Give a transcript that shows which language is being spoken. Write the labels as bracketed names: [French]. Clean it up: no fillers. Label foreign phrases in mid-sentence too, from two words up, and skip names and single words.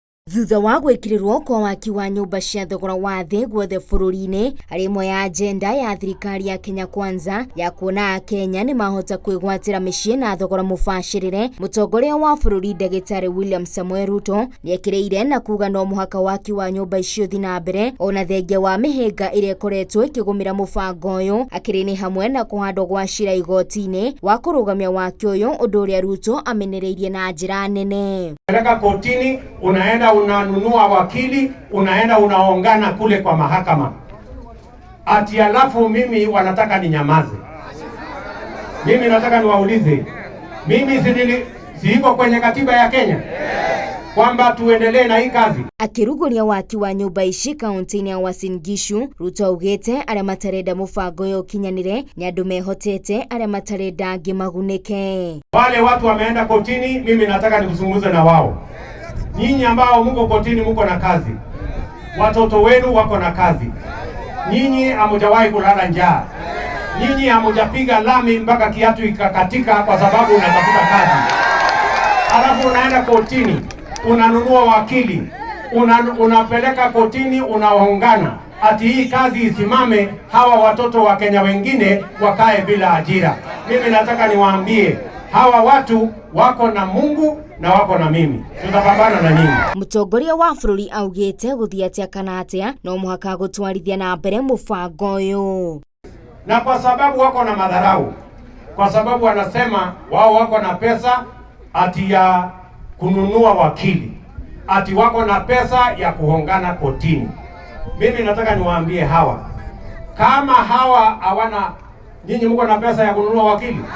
[Kikuyu] Thutha wa gwĩkĩrĩrwo kwa waki wa nyũmba cia thogora wa thĩ guothe bũrũri-inĩ, arĩ imwe ya agenda ya thirikari ya Kenya Kwanza ya kuona akenya nĩ mahota kwĩgwatĩra mĩciĩ na thogora mũbacĩrĩre, mũtongoria wa bũrũri Ndagĩtarĩ William Samoei Ruto nĩekĩrĩire na kuga no mũhaka waki wa nyũmba icio thiĩ na mbere ona thengia wa mĩhĩnga ĩrĩa ĩkoretwo ĩkĩgũmĩra mũbango ũyũ, akĩrĩ nĩ hamwe na kũhandwo gwa cira igoti-inĩ wa kũrũgamia waki ũyũ, ũndũ ũrĩa Ruto amenereirie na njĩra nene. [Swahili] Peleka kotini, unaenda unanunua wakili, unaenda unaongana kule kwa mahakama. Ati alafu mimi wanataka ninyamaze. Mimi nataka niwaulize. Mimi siiko kwenye katiba ya Kenya kwamba tuendelee na hii kazi. [Kikuyu] Akĩrugũria waki wa nyũmba ici kaunti-inĩ ya Uasin Gishu, Ruto augĩte arĩa matarenda mũbango ũyũ ũkinyanĩre nĩ andũ mehotete, arĩa matarenda angĩ magunĩke. [Swahili] Wale watu wameenda kotini, mimi nataka nikuzungumze na wao. Nyinyi ambao mko kotini mko na kazi. Watoto wenu wako na kazi. Nyinyi hamujawahi kulala njaa. Nyinyi hamujapiga lami mpaka kiatu ikakatika kwa sababu unatafuta kazi. Alafu unaenda kotini, unanunua wakili, unapeleka kotini, unaongana. Ati hii kazi isimame, hawa watoto wa Kenya wengine wakae bila ajira. Mimi nataka niwaambie, hawa watu wako na Mungu na wako na mimi. Tutapambana na nyinyi. [Kikuyu] Mũtongoria wa bũrũri augĩte gũthiĩ atĩa kana atĩa no mũhaka gũtwarithia na mbere mũbango ũyũ. [Swahili] Na kwa sababu wako na madharau, kwa sababu wanasema wao wako na pesa ati ya kununua wakili, ati wako na pesa ya kuhongana kotini. Mimi nataka niwaambie hawa, kama hawa hawana, nyinyi mko na pesa ya kununua wakili?